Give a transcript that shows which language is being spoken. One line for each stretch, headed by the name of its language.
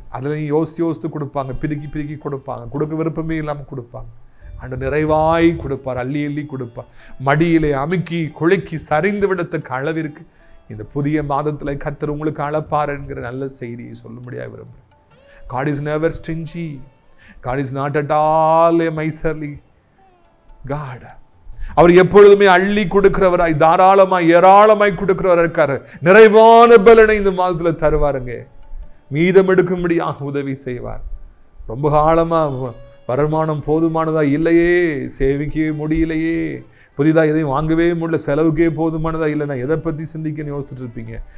Tamil: அதுலையும் யோசித்து கொடுப்பாங்க, பிரிக்கி கொடுப்பாங்க, கொடுக்க விருப்பமே இல்லாமல் கொடுப்பாங்க. அந்த நிறைவாய் கொடுப்பார், அள்ளி கொடுப்பார். மடியிலே அமுக்கி குலுக்கி சரிந்து விடத்தக்க அளவிற்கு இந்த புதிய மாதத்துல கர்த்தர் உங்களுக்கு அழப்பார் என்கிற நல்ல செய்தியை சொல்லும்படியாக விரும்புகிறேன்.
English: God is never stingy. God is not at all a miserly God.
Tamil: அவர் எப்பொழுதுமே அள்ளி கொடுக்கிறவராய், தாராளமாய், ஏராளமாய் கொடுக்கிறவராக இருக்காரு. நிறைவான பலனை இந்த மாதத்துல தருவாருங்க. மீதம் எடுக்கும்படியாக உதவி செய்வார். ரொம்ப காலமா வருமானம் போதுமானதா இல்லையே, சேவிக்கவே முடியலையே, புதிதாக எதையும் வாங்கவே முடியல, செலவுக்கே போதுமானதா இல்லைன்னா எதை பற்றி சிந்திக்கன்னு யோசிச்சுட்டு இருப்பீங்க.